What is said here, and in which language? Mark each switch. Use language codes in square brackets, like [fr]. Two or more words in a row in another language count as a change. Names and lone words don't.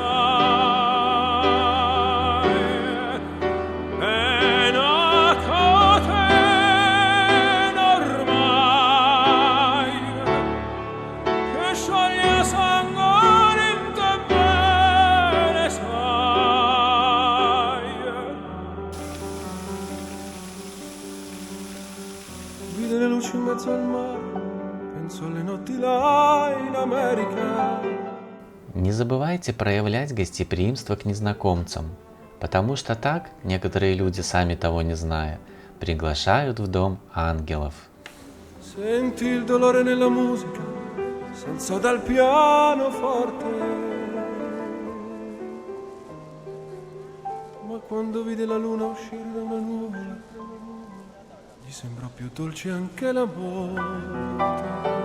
[it] sai, è una catena ormai, che scioglie sangue in te bene sai. Vide le luci in mezzo al mare, penso alle notti là in America. [ru] Не забывайте проявлять гостеприимство к незнакомцам, потому что так некоторые люди, сами того не зная, приглашают в дом ангелов. [it] Senti il dolore nella musica, s'alzò dal pianoforte. Ma quando vide la luna uscire da una nuvola, gli sembrò più dolce anche la morte.